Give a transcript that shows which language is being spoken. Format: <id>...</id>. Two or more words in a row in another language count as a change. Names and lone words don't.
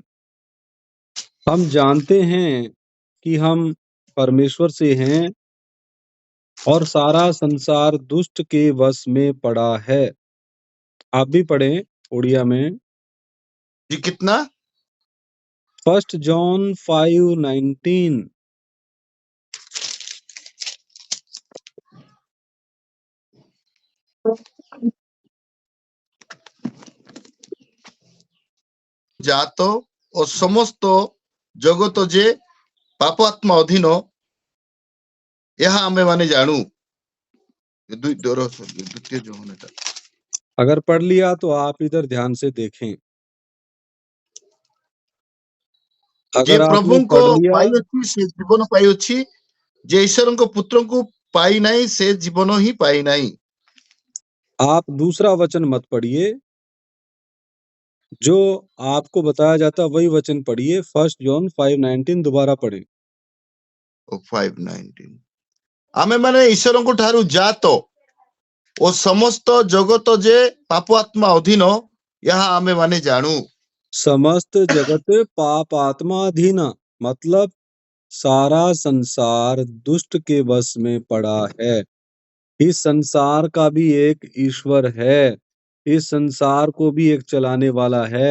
<hi>हम जानते हैं कि हम परमेश्वर से हैं और सारा संसार दुष्ट के वश में पड़ा है। आप भी पढ़ें उड़िया में। जी कितना? 1 जॉन 5:19।</hi> <or>ଜାତ ଓ ସମସ୍ତ ଜଗତ ଯେ ପାପ ଆତ୍ମା ଅଧୀନ, ଏହା ଆମେ ମାନେ ଜାଣୁ। ଦ୍ୱିତୀୟ ଯୋହନ ଏଟା।</or> <hi>अगर पढ़ लिया तो आप इधर ध्यान से देखें।</hi> <or>ଯେ</or> <hi>अगर आपने</hi> <or>ପ୍ରଭୁଙ୍କ</or> <hi>पढ़ लिया,</hi> <or>ପାଇଅଛି ସେ ଜୀବନ ପାଇଅଛି, ଯେ ଈଶ୍ୱରଙ୍କ ପୁତ୍ରଙ୍କୁ ପାଇ ନାହିଁ ସେ ଜୀବନ ହିଁ ପାଇ ନାହିଁ।</or> <hi>आप दूसरा वचन मत पढ़िए। जो आपको बताया जाता है वही वचन पढ़िए। 1 जॉन 5:19 दोबारा पढ़ें।</hi> <or>5:19 ଆମେ ମାନେ ଈଶ୍ୱରଙ୍କ ଠାରୁ ଜାତ ଓ ସମସ୍ତ ଜଗତ ଯେ ପାପ ଆତ୍ମା ଅଧୀନ, ଏହା ଆମେ ମାନେ ଜାଣୁ।</or> <hi>समस्त जगत पाप आत्माधीन, मतलब सारा संसार दुष्ट के वश में पड़ा है। इस संसार का भी एक ईश्वर है, इस संसार को भी एक चलाने वाला है।</hi>